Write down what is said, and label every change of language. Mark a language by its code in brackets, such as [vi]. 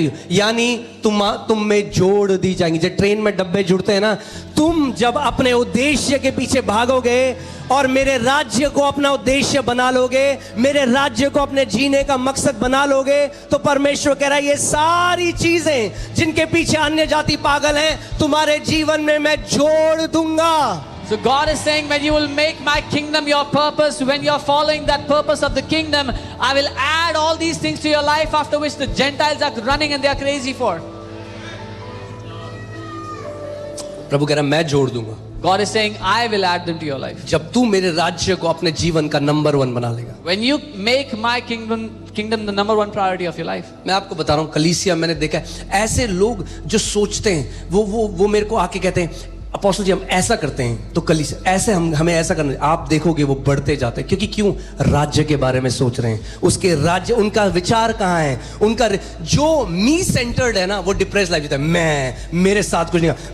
[hi] यानी तुम में जोड़ दी जाएंगी. जब ट्रेन में डब्बे जुड़ते हैं ना, तुम जब अपने उद्देश्य के पीछे भागोगे और मेरे राज्य को अपना उद्देश्य बना लोगे, मेरे राज्य को अपने जीने का मकसद बना लोगे, तो परमेश्वर कह रहा है ये सारी चीजें जिनके पीछे अन्य जाति पागल हैं, तुम्हारे जीवन में मैं जोड़ दूंगा. [en] So God is saying, when you will make my kingdom your purpose, when you are following that purpose of the kingdom, I will add all these things to your life, after which the Gentiles are running and they are crazy for. [hi] प्रभु कह रहा है मैं जोड़ दूंगा. [en] God is saying, I will add them to your life. [hi] जब तू मेरे राज्य को अपने जीवन का नंबर 1 बना लेगा. [en] When you make my kingdom the number 1 priority of your life. [hi] मैं आपको बता रहा हूं, कलीसिया मैंने देखा है, ऐसे लोग जो सोचते हैं, वो मेरे को आके कहते हैं, अपोस्टल जी हम ऐसा करते हैं तो कलीसिया ऐसे, हमें ऐसा करना. आप देखोगे वो बढ़ते जाते हैं. क्योंकि क्यों? राज्य के बारे में सोच रहे हैं. उसके राज्य, उनका विचार कहाँ है? उनका जो मी सेंटर्ड है ना, वो डिप्रेस लाइफ जीता है. मेरे साथ कुछ नहीं.